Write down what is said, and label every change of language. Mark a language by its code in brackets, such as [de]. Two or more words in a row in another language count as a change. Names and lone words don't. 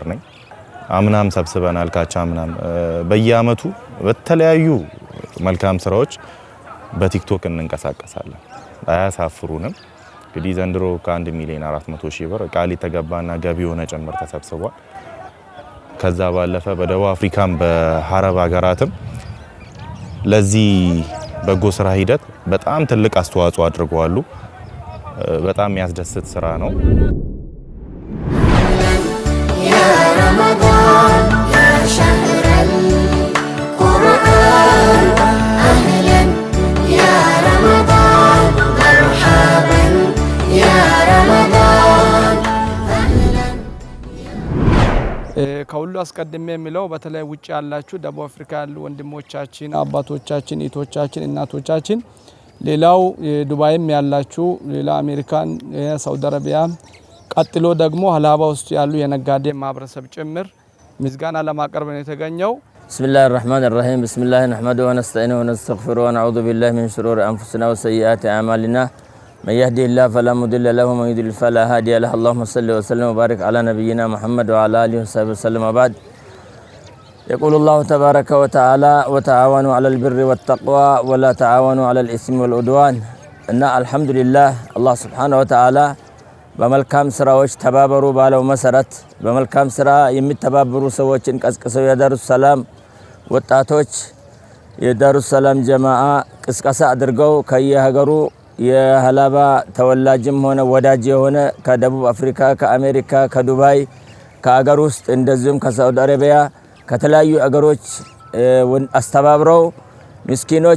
[am] ነኝ አምናም ሰብስበናል ካቻምናም በየአመቱ በተለያዩ መልካም ስራዎች በቲክቶክ እንንቀሳቀሳለን አያሳፍሩንም እንግዲህ ዘንድሮ ከ1 ሚሊዮን 400 ሺህ ብር ቃል የተገባና ገቢ ሆነ ጨምር ተሰብስቧል ከዛ ባለፈ በደቡብ አፍሪካም በአረብ ሀገራትም ለዚህ በጎ ስራ ሂደት በጣም ትልቅ አስተዋጽኦ አድርገዋል በጣም የሚያስደስት ስራ ነው [ar] رمضان يا شهر القرآن أهلا يا رمضان مرحبا يا رمضان أهلا [am] ከሁሉ አስቀድሜ የሚለው በተለይ ውጭ ያላችሁ ደቡብ አፍሪካ ያሉ ወንድሞቻችን አባቶቻችን እህቶቻችን እናቶቻችን ሌላው ዱባይም ያላችሁ ሌላ አሜሪካን ሳውዲ አረቢያ ቀጥሎ ደግሞ ሀላባ ውስጥ ያሉ የነጋዴ ማህበረሰብ ጭምር ምስጋና ለማቅረብ ነው የተገኘው [ar] بسم الله الرحمن الرحيم بسم الله نحمده ونستعينه ونستغفره ونعوذ بالله من شرور أنفسنا وسيئات أعمالنا من يهده الله فلا مضل له ومن يضلل فلا هادي له اللهم صل وسلم وبارك على نبينا محمد وعلى آله وصحبه وسلم وبعد يقول الله تبارك وتعالى وتعاونوا على البر والتقوى ولا تعاونوا على الإثم والعدوان إن الحمد لله الله سبحانه وتعالى [am] በመልካም ስራዎች ተባበሩ ባለው መሰረት በመልካም ስራ የሚተባበሩ ሰዎችን ቀስቅሰው የዳሩስ ሰላም ወጣቶች የዳሩስ ሰላም ጀማዓ ቅስቀሳ አድርገው ከየሀገሩ የሀላባ ተወላጅም ሆነ ወዳጅ የሆነ ከደቡብ አፍሪካ፣ ከአሜሪካ፣ ከዱባይ፣ ከአገር ውስጥ እንደዚሁም ከሳውዲ አረቢያ ከተለያዩ አገሮች አስተባብረው ምስኪኖች